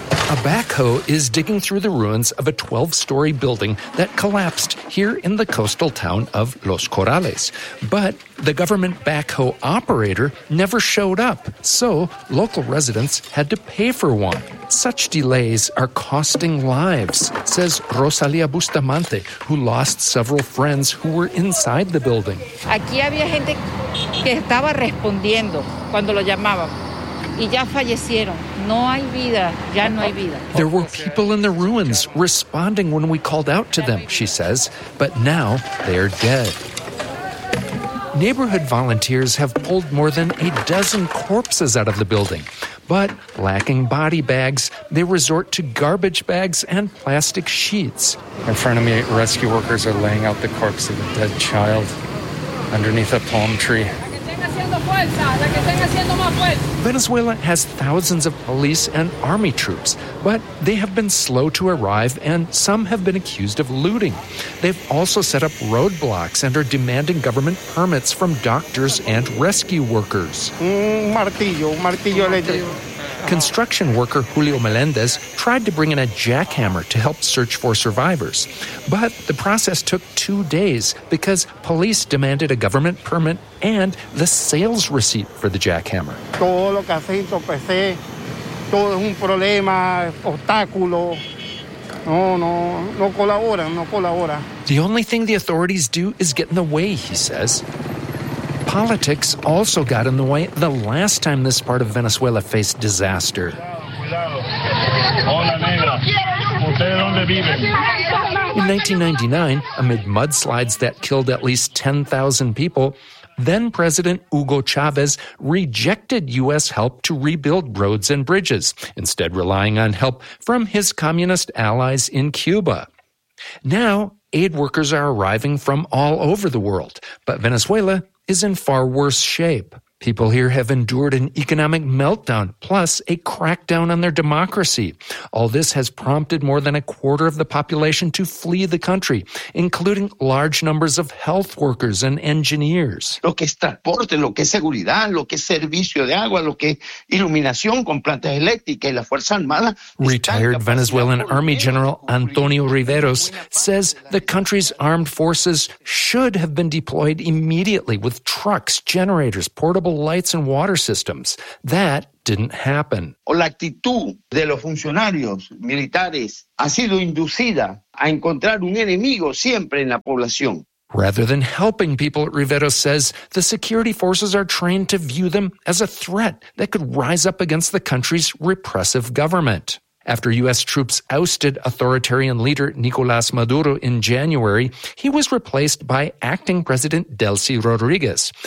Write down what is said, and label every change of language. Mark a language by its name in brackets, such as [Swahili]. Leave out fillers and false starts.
[English] A backhoe is digging through the ruins of a 12-story building that collapsed here in the coastal town of Los Corales. But the government backhoe operator never showed up, so local residents had to pay for one. Such delays are costing lives, says Rosalia Bustamante, who lost several friends who were inside the building. [Spanish] Aquí había gente que estaba respondiendo cuando lo llamaban. [English] There were people in the ruins responding when we called out to them, she says, but now they're dead. Neighborhood volunteers have pulled more than a dozen corpses out of the building, but lacking body bags, they resort to garbage bags and plastic sheets. In front of me, rescue workers are laying out the corpse of a dead child underneath a palm tree. Venezuela has thousands of police and army troops, but they have been slow to arrive and some have been accused of looting. They've also set up roadblocks and are demanding government permits from doctors and rescue workers. Construction worker Julio Melendez tried to bring in a jackhammer to help search for survivors. But the process took 2 days because police demanded a government permit and the sales receipt for the jackhammer. [Spanish] Todo lo que hace entorpece, todo es un problema, obstáculo. No colabora. [English] The only thing the authorities do is get in the way, he says. Politics also got in the way the last time this part of Venezuela faced disaster. In 1999, amid mudslides that killed at least 10,000 people, then-President Hugo Chavez rejected U.S. help to rebuild roads and bridges, instead relying on help from his communist allies in Cuba. Now, aid workers are arriving from all over the world, but Venezuela is in far worse shape. People here have endured an economic meltdown, plus a crackdown on their democracy. All this has prompted more than a quarter of the population to flee the country, including large numbers of health workers and engineers. [Spanish] Lo que es transporte, lo que es seguridad, lo que es servicio de agua, lo que es iluminación con plantas eléctricas y la fuerza armada. [English] Retired Venezuelan Army General Antonio Riveros says the country's armed forces should have been deployed immediately with trucks, generators, portable lights and water systems. That didn't happen. [Spanish] La actitud de los funcionarios militares ha sido inducida a encontrar un enemigo siempre en la población. [English] Rather than helping people, Rivero says, the security forces are trained to view them as a threat that could rise up against the country's repressive government. After U.S. troops ousted authoritarian leader Nicolas Maduro in January, he was replaced by acting President Delcy Rodriguez.